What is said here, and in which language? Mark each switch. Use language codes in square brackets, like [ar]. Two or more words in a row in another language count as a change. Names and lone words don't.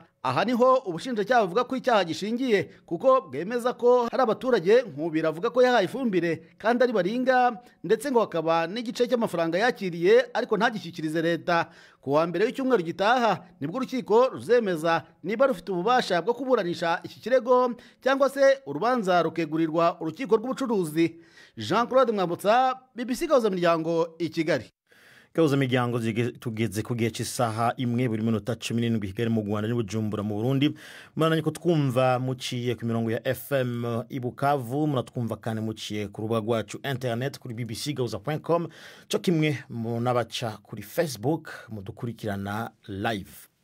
[rw] Aha niho ubushinjacyaha buvuga ko icyaha gishingiye kuko bwemeza ko hari abaturage Nkubiri avuga ko yahaye ifumbire kandi ari baringa, ndetse ngo hakaba n'igice cy'amafaranga yakiriye ariko ntagishyikirize leta. Ku wa mbere w'icyumweru gitaha nibwo urukiko ruzemeza niba rufite ububasha bwo kuburanisha iki kirego cyangwa se urubanza rukegurirwa urukiko rw'ubucuruzi. Jean-Claude Mwambutsa, BBC Gahuza Miryango i Kigali. Gahuza Miryango tugeze ku gihe cy'isaha imwe buri minota 17 Kigali mu Rwanda n'Ubujumbura mu Burundi. Muranye ko twumva muciye ku mirongo ya FM i Bukavu, muratwumva kandi muciye ku rubuga rwacu internet kuri bbcgahuza.com, cyo kimwe n'abaca kuri Facebook mudukurikirana live.